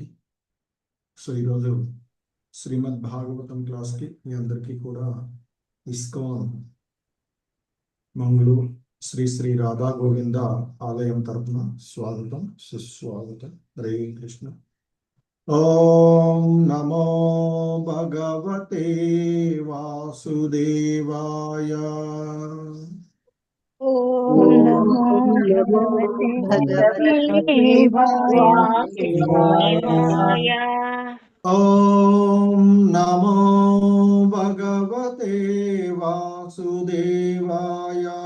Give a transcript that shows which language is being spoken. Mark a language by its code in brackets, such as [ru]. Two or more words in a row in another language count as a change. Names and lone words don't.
[te] సో ఈరోజు శ్రీమద్ భాగవతం క్లాస్కి మీ అందరికీ కూడా ఇస్కాన్ మంగళూరు శ్రీ శ్రీ రాధా గోవింద ఆలయం తరపున స్వాగతం సుస్వాగతం. [sa] హరే కృష్ణ. ఓం నమో భగవతే వాసుదేవాయ. ఓం నమో భగవతే వాసుదేవాయ. ఓం నమో భగవతే వాసుదేవాయ.